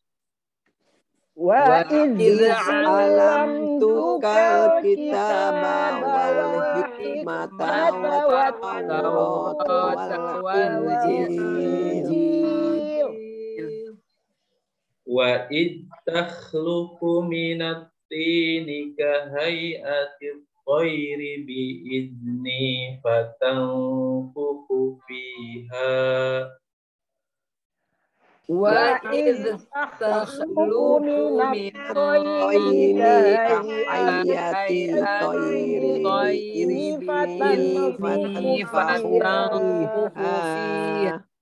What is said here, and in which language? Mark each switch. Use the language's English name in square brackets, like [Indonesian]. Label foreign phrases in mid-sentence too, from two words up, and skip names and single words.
[Arabic] وإذ علمتك الكتاب والحكمة والتوراة والإنجيل. وإذ تخلق من الطين كهيئة الطير بإذني فتنفخ فيها. وإذ تخلق من الطين كهيئة الطير بإذني فتنفخ فيها.